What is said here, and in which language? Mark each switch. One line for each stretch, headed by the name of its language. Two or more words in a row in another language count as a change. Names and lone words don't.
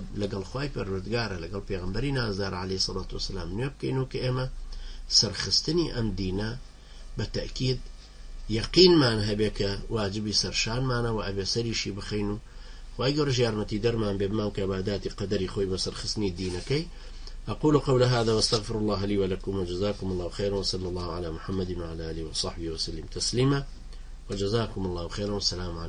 Central Kurdish: لەگەڵ خوای پەروەردگارە لەگەڵ پێغەمبەری نازدار
Arabic: عەلەیهی سەڵات وسەلام
Central Kurdish: نوێ بکەین و کە ئێمە سەرخستنی ئەم دینە بە تەئکید یەقینمان هەبێ کە واجبی سەرشانمانە و ئەبێ سەریشی بخەین و خوای گەورەش یارمەتی دەرمان بێ بماو کە بەعاداتی قەدەری خۆی بە سەرخستنی دینەکەی
Arabic: أقول قول هذا واستغفر الله لي ولكم وجزاكم الله خيرا وصلى الله على محمد وعلى آله وصحبه وسلم تسليما وجزاكم الله خيرا والسلام عليكم